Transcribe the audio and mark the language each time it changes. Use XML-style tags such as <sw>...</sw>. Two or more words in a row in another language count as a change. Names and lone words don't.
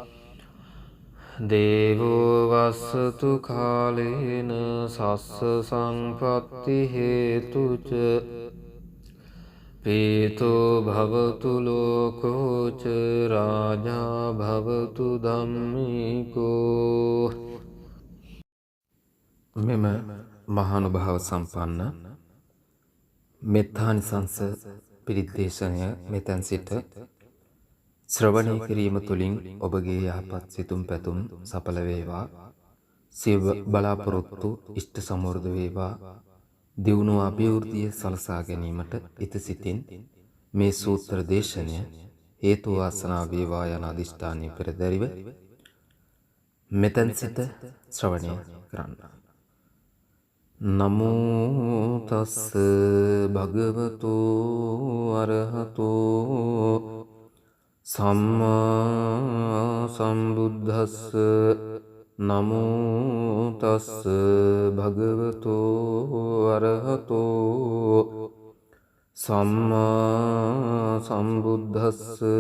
<pi>දේවෝ වස්සතු කාලේන සස්ස සංපත්ති හේතුච පීතෝ භවතු ලෝකෝච රාජා භවතු ධම්මිකෝ.</pi> <si>මෙම මහානුභාව සම්පන්න මෙත්තානිසංස පිරිත් දේශනය මෙතැන් සිට ශ්‍රවණය කිරීම තුළින් ඔබගේ යහපත් සිතුම් පැතුම් සඵල වේවා. සියලු බලාපොරොත්තු ඉෂ්ට සමෘද්ධ වේවා. දියුණුව අභිවෘද්ධිය සලසා ගැනීමට ඉත සිතින් මේ සූත්‍ර දේශනය හේතු වාසනා වේවා යන අදිෂ්ඨානය පෙරදැරිව මෙතැන් සිට ශ්‍රවණය කරන්න.</si> <pi>නමෝ තස්ස භගවතු අරහතෝ සම්මා සම්බුද්දස්ස. නමෝ තස්ස භගවතු අරහතෝ සම්මා සම්බුද්දස්ස.</pi>